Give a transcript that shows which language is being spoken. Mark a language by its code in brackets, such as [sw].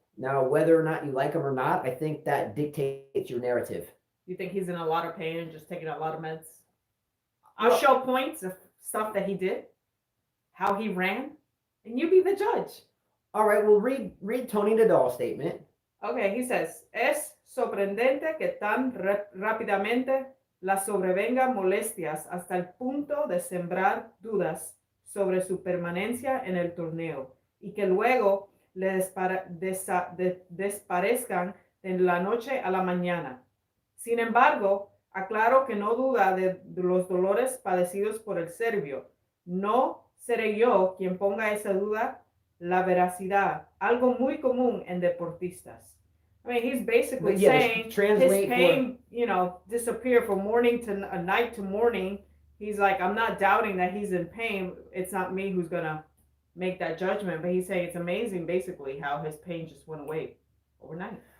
[en] Now, whether or not you like him or not, I think that dictates your narrative. You think he's in a lot of pain and just taking a lot of meds? I'll show points of stuff that he did, how he ran, and you be the judge. All right, well, read Tony Nadal's statement. Okay, he says, [es] es sorprendente que tan rápidamente las sobrevenga molestias hasta el punto de sembrar dudas sobre su permanencia en el torneo y que luego le desaparezcan de la noche a la mañana. Sin embargo, aclaro que no duda de los dolores padecidos por el serbio. No seré yo quien ponga esa duda la veracidad, algo muy común en deportistas. [en] I mean, he's basically saying his pain, disappear from morning to night to morning. He's like, I'm not doubting that he's in pain. It's not me who's going to make that judgment. But he's saying it's amazing, basically, how his pain just went away overnight.